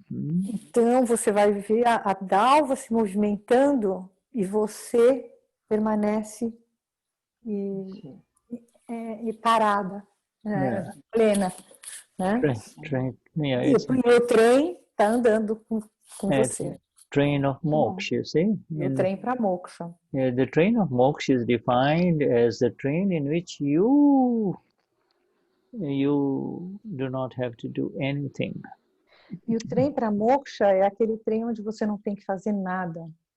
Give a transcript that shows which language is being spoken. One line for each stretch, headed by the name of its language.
Portuguese: Então você vai ver a Dalva se movimentando e você permanece e parada, plena, né? E o trem está andando com você.
English: Train of moksha, you see?
Portuguese: O trem para moksha.
English: The train of moksha is defined as the train in which you do not have to do anything.
Portuguese: E o trem para moksha é aquele trem onde você não tem que fazer nada.